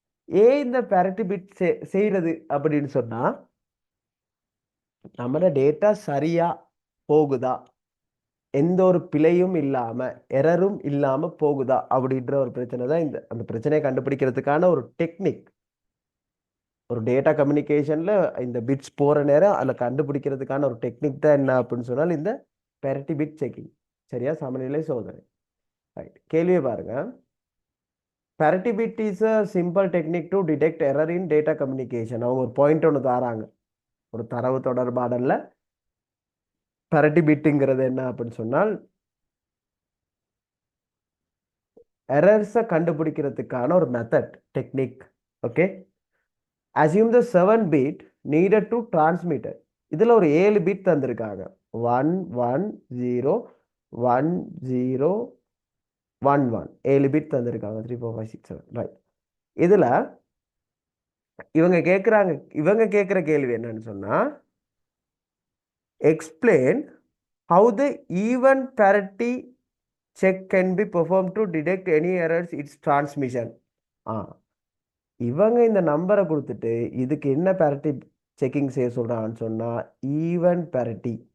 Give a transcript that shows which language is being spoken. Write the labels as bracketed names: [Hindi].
[Tamil] ஏன் இந்த parity bit செய்யறது அப்படின்னு சொன்னா, நம்மளோட டேட்டா சரியா போகுதா, எந்த ஒரு பிழையும் இல்லாம, எரரும் இல்லாம போகுதா அப்படின்ற ஒரு பிரச்சனை தான். அந்த பிரச்சனையை கண்டுபிடிக்கிறதுக்கான ஒரு டெக்னிக். ஒரு டேட்டா கம்யூனிகேஷன்ல இந்த பிட்ஸ் போற நேரம் அதில் கண்டுபிடிக்கிறதுக்கான ஒரு டெக்னிக் தான் என்ன அப்படின்னு சொன்னால் இந்த parity பிட் செக்கிங். சரியா? சமநிலை சோதனை. ரைட். கேள்வியை பாருங்க. [English] parity bit is a simple technique to detect error in data communication. [Tamil] அவங்க ஒரு பாயிண்ட் ஒன்று தாராங்க. ஒரு தரவு தொடர்பாடல்ல parity bitங்கிறது என்ன அப்படின்னு சொன்னால், எரர்ஸை கண்டுபிடிக்கிறதுக்கான ஒரு method, technique. Okay. [English] assume the 7 bit needed to transmit. [Tamil] இதுல ஒரு 7 பிட் தந்திருக்காங்க. 1 1 0 1 0 1 1 7 பிட் தந்திருக்காங்க. 3 4 5 6 7. ரைட். இதுல இவங்க கேட்குற கேள்வி என்னன்னு சொன்னா, [English] explain how the even parity check can be performed to detect any errors its transmission. [Tamil] இவங்க இந்த நம்பரை கொடுத்துட்டு இதுக்கு என்ன parity செக்கிங் செய்ய சொல்றாங்கன்னு சொன்னா, ஈவன் parity.